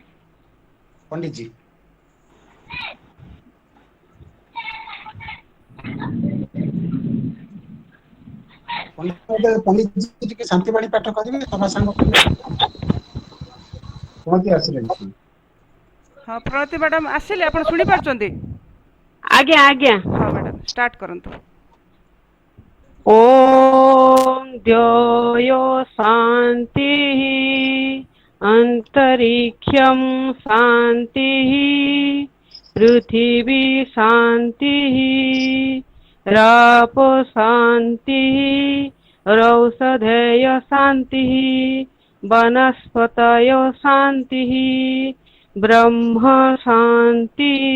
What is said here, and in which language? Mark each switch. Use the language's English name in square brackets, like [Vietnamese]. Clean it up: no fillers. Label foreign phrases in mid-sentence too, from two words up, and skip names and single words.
[Odia] ପଣ୍ଡିତ ଜୀ ପଣ୍ଡିତ ଜୀ କେ ଶାନ୍ତି ପାଣି ପାଠ କରିବେ ସଭା ସଙ୍ଗ କେଉଁଠି ଆସିଲେ। ହଁ ପ୍ରଣତି ମାଡାମ ଆସିଲେ ଆପଣ ଶୁଣି ପାରୁଛନ୍ତି। ଆଜ୍ଞା ଆଜ୍ଞା हाँ [English] madam start [Odia] करंतु। [Sanskrit] ओम द्योयो शांति अंतरिक्षम शांति पृथिवी शांति राप शांति रौषधय शांति वनस्पतय शांति ब्रह्म शांति